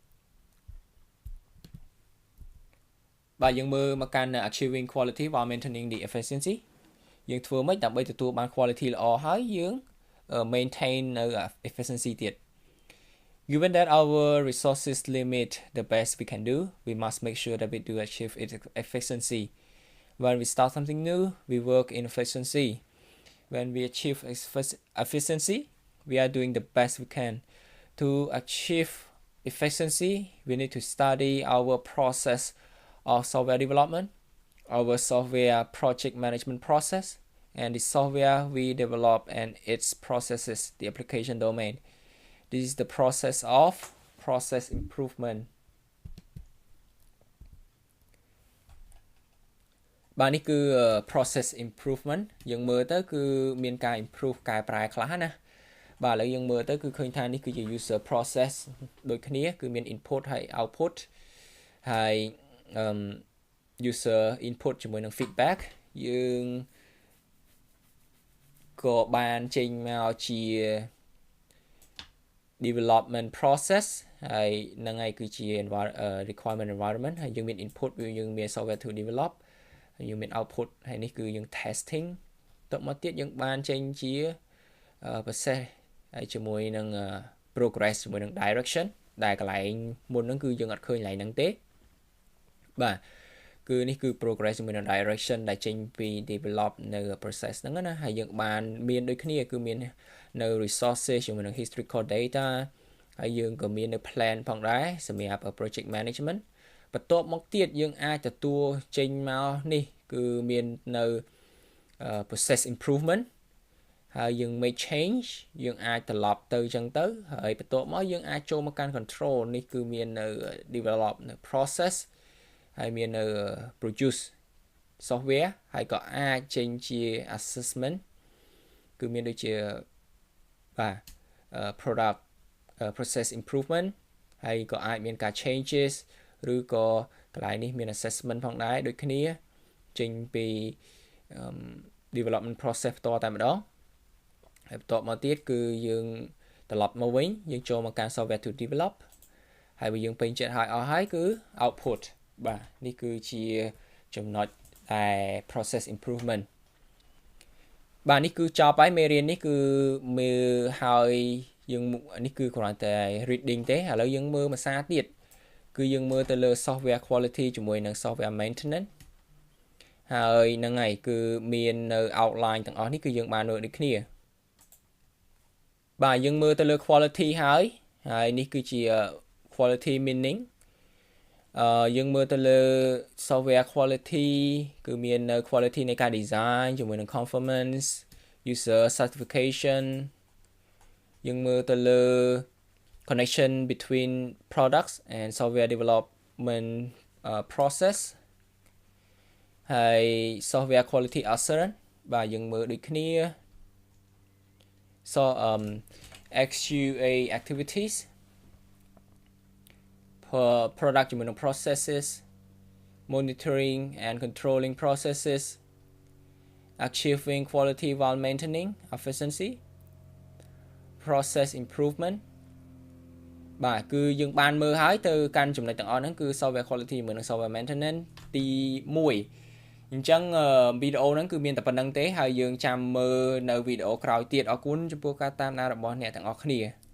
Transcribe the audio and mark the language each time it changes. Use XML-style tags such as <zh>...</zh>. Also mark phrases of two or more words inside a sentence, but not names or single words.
<km>បាទយើងមើលមកកាន់</km> <en>achieving quality while maintaining the efficiency</en> <km>យើងធ្វើម៉េចដើម្បីទទួលបាន</km> <en>quality</en> <km>ល្អហើយយើង</km> <en>maintain នៅ efficiency ទៀត Given that our resources limit the best we can do, we must make sure that we do achieve efficiency. When we start something new, we work in efficiency. When we achieve efficiency, we are doing the best we can. To achieve efficiency, we need to study our process of software development, our software project management process, and the software we develop and its processes, the application domain. This is the process of process improvement</en> <km>បាទនេះគឺ</km> <en>process improvement</en> <km>យើងមើលទៅគឺមានការ improve កែប្រែខ្លះណាបាទឥឡូវយើងមើលទៅគឺឃើញថានេះគឺជា</km> <en>user process</en> <km>ដូចគ្នាគឺមាន input ហើយ output ហើយ</km> <en>user input</en> <km>ជាមួយនឹង feedback យើងក៏បានចេញមកជា</km> <en>development process</en> <km>ហើយនឹងឯងគឺជា</km> <en>requirement environment</en> <km>ហើយយើងមាន input យើងមាន</km> <en>software to develop</en> <km>ហើយយើងមាន output ហើយនេះគឺយើង testing តទៅមកទៀតយើងបានចេញជា process ហើយជាមួយនឹង progress ជាមួយនឹង direction ដែលកន្លែងមុនហ្នឹងគឺយើងអត់ឃើញកន្លែងហ្នឹងទេបាទគឺនេះគឺ progress ជាមួយនឹង direction ដែលចេញពី develop នៅ process ហ្នឹងណាហើយយើងបានមានដូចគ្នាគឺមាននៅ resources ជាមួយនឹង</km> <en>historical data</en> <km>ហើយយើងក៏មាននៅ plan ផងដែរសម្រាប់</km> <en>project management</en> <km>បន្ទាប់មកទៀតយើងអាចទទួលចេញមកនេះគឺមាននៅ</km> <en>process improvement</en> <km>ហើយយើង</km> <en>make change</en> <km>យើងអាចត្រឡប់ទៅអញ្ចឹងទៅហើយបន្ទាប់មកយើងអាចចូលមកកាន់ control នេះគឺមាននៅ develop នៅ process ហើយមាននៅ</km> <en>produce software</en> <km>ហើយក៏អាចចេញ ជា assessment គឺមានដូចជាបាទ</km> <en>product process improvement</en> <km>ហើយក៏អាចមានការ changes ឬក៏កន្លែងនេះមាន assessment ផងដែរដូចគ្នាចេញ ពី</km> <en>development process</en> <km>ផ្ទាល់តែម្ដងហើយបន្ទាប់មកទៀតគឺយើងត្រឡប់មកវិញយើងចូលមកកាន់</km> <en>software to</en> <km>develop ហើយបើយើងពេញចិត្តហើយអស់ហើយគឺ output បាទនេះគឺជាចំណុចតែ</km> <en>process improvement</en> <km>បាទនេះគឺចប់ហើយមេរៀននេះគឺមើលហើយយើងនេះគឺគ្រាន់តែ reading ទេឥឡូវយើងមើលភាសាទៀតគឺយើងមើលទៅលើ</km> <en>software quality</en> <km>ជាមួយនឹង</km> <en>software maintenance</en> <km>ហើយហ្នឹងហើយគឺមាននៅ outline ទាំងអស់នេះគឺយើងបានមើលដូចគ្នា បាទយើងមើលទៅលើ quality ហើយនេះគឺជា</km> <en>quality meaning</en> <km>យើងមើលទៅលើ</km> <en>software quality</en> <km>គឺមាននៅ quality នៃការ design ជាមួយនឹង</km> <en>conformance user certification</en> <km>យើងមើលទៅលើ</km> <en>connection between products and software development process</en> <km>ហើយ</km> <en>software quality assurance</en> <km>បាទយើងមើលដូចគ្នា</km> <en>so XUA activities product ជាមួយនឹង processes monitoring and controlling processes achieving quality while maintaining efficiency process improvement</en> <km>បាទគឺយើងបានមើលហើយទៅកាន់ចំណុចទាំងអស់ហ្នឹងគឺ</km> <en>software quality</en> <km>ជាមួយនឹង</km> <en>software maintenance</en> <km>ទី1អញ្ចឹងវីដេអូហ្នឹងគឺមានតែប៉ុណ្្នឹងទេហើយយើងចាំមើលនៅវីដេអូក្រោយទៀតអរគុណចំពោះការតាមដានរបស់អ្នកទាំងអស់គ្នា</km>